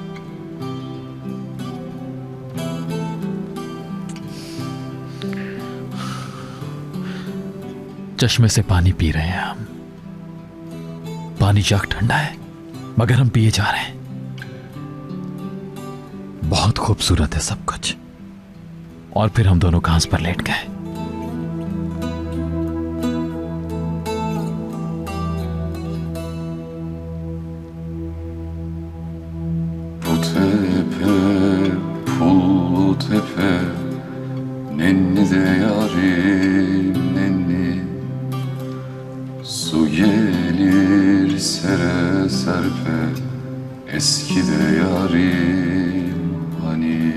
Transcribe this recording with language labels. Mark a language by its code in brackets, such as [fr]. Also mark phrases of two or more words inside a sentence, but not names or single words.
[hi] चश्मे से पानी पी रहे हैं हम। पानी जग ठंडा है, मगर हम पिए जा रहे हैं। बहुत खूबसूरत है सब कुछ। और फिर हम दोनों घास पर लेट गए। [tr] Nenni de yarim nenni, su gelir sere serpe, eski de yarim hani.